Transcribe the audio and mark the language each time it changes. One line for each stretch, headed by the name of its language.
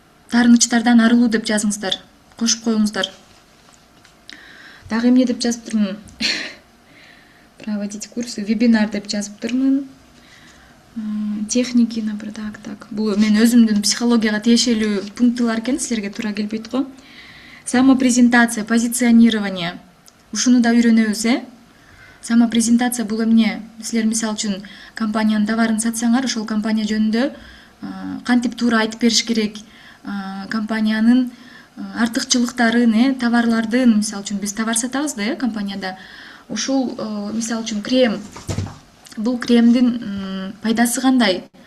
Kyrgyz: Таарынычтардан арылуу деп жазыңыздар, кошуп коюңуздар. Дагы эмне деп жазып турмун?
Russian: Проводить курсы, вебинар
Kyrgyz: деп жазып турмун.
Russian: Техники, например, так.
Kyrgyz: Бул мен өзүмдүн психологияга тиешелүү пунктылар экен, силерге туура келбейт го.
Russian: Самопрезентация, позиционирование.
Kyrgyz: Ушуну да үйрөнөбүз, Самопрезентация бул эмне? Силер мисалы үчүн компаниянын товарын сатсаңар, ошол компания жөнүндө кантип туура айтып бериш керек, компаниянын артыкчылыктарын, товарлардын, мисалы үчүн биз товар сатабыз да, компанияда. Ушул мисалы үчүн крем. Бул кремдин пайдасы кандай?